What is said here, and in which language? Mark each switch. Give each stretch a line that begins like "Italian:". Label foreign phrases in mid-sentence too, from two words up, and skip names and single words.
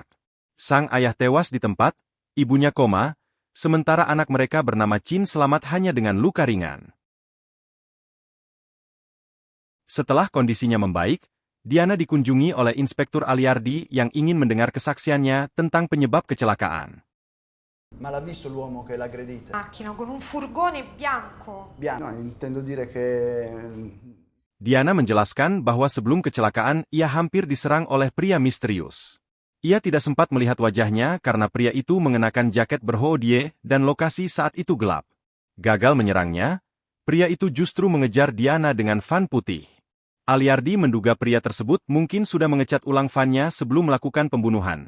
Indonesian: Sang ayah tewas di tempat, ibunya koma, sementara anak mereka bernama Chin selamat hanya dengan luka ringan. Setelah kondisinya membaik, Diana dikunjungi oleh Inspektur Aliardi yang ingin mendengar kesaksiannya tentang penyebab kecelakaan.
Italian: Ma l'ha visto l'uomo che l'ha aggredita? Macchina con un furgone bianco. Bianco, no, intendo dire che...
Indonesian: Diana menjelaskan bahwa sebelum kecelakaan ia hampir diserang oleh pria misterius. Ia tidak sempat melihat wajahnya karena pria itu mengenakan jaket berhoodie dan lokasi saat itu gelap. Gagal menyerangnya, pria itu justru mengejar Diana dengan van putih. Aliardi menduga pria tersebut mungkin sudah mengecat ulang vannya sebelum melakukan pembunuhan.